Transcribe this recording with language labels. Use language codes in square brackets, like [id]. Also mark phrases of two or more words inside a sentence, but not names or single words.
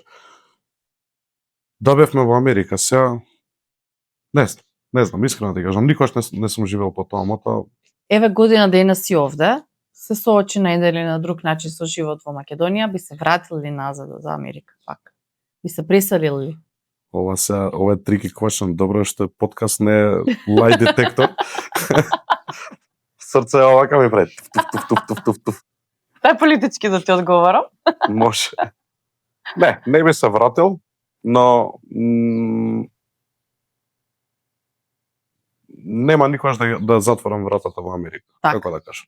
[mk] Да бевме во Америка, сега не знам, искрено ти кажам, никогаш не сум живеел по тоа мото. Еве година дена си овде, се соочи на еден или на друг начин со живот во Македонија, би се вратил ли назад за Америка пак? Би се преселил ли? Ова е [en] tricky question, [mk] добро што е подкаст, не е [en] lie detector. [mk] Срце овака ми прави туф. Тај политички да ти одговорам? Може. Не би се вратил, но нема никогаш да затворам вратата во Америка, како да кажам.